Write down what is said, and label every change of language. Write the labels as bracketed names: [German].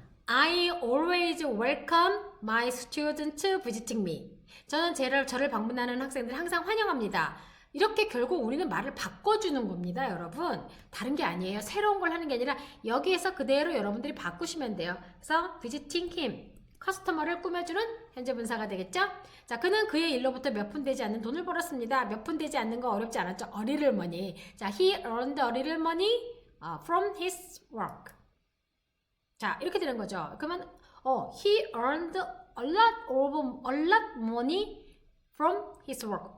[English] I always welcome my students visiting me. [Korean] 저는 저를 방문하는 학생들 항상 환영합니다. 이렇게 결국 우리는 말을 바꿔주는 겁니다, 여러분. 다른 게 아니에요. 새로운 걸 하는 게 아니라 여기에서 그대로 여러분들이 바꾸시면 돼요. 그래서 visiting him, 커스터머를 꾸며주는 현재 분사가 되겠죠? 자, 그는 그의 일로부터 몇 푼 되지 않는 돈을 벌었습니다. 몇 푼 되지 않는 거 어렵지 않았죠? [English] A little money. 자, he earned a little money from his work. [Korean] 자, 이렇게 되는 거죠. 그러면 [English] he earned a lot money from his work.